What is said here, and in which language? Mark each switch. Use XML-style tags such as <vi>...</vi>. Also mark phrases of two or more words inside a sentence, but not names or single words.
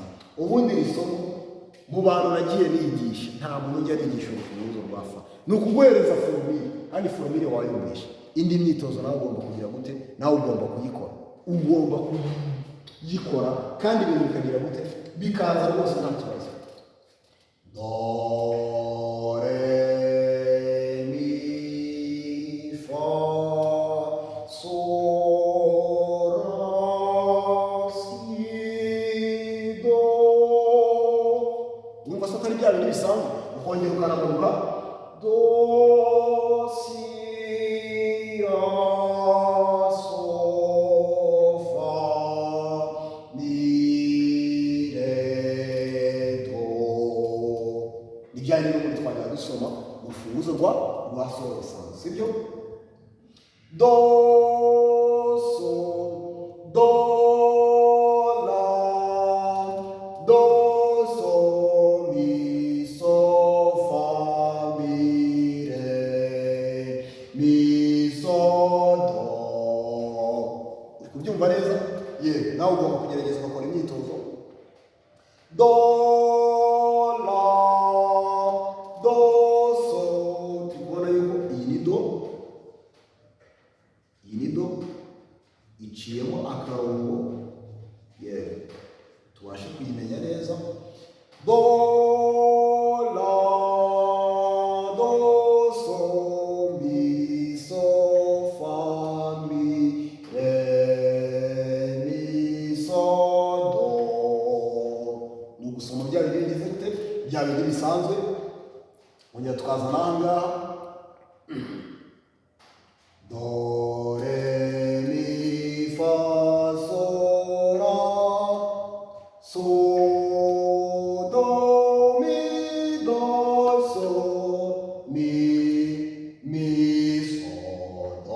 <rw>Ubundi isomo mu bantu nagiye nigisha nta muntu ujya arigisha urufunguzo rwa fa, ni ukuguhereza forumire, kandi forumire wayumvisha. Indi myitozo nawe ugomba kugira gute, nawe ugomba kuyikora, kandi ibintu bikagira gute, bikaza rwose nta kibazo. Do, re, mi, fa, so, la, si, do. Urumva se atari bya bintu bisanzwe, ukongera ukanamanuka do, si, la, so, fa, mi, re, do. Ni bya bintu muri twajya dusoma mu rufunguzo rwa sol rusanzwe, sibyo? Do, so, do, la, do, so, mi, so, fa, mi, re, mi, so, do. Uri kubyumva neza? Nawe ugomba kugerageza ugakora imyitozo. Do, la, do, so. Turi kubona yuko iyi ni do iciyemo akarongo, tubashe kuyimenya neza. Do, la, do, so, mi, so, fa, mi, re, mi, so, do. Ni ugusoma bya bindi bifite bya bindi bisanzwe, ongera tukazana aha ngaha do, re, mi, fa, so, la, so, do, mi, do, so, mi, so, do.</rw>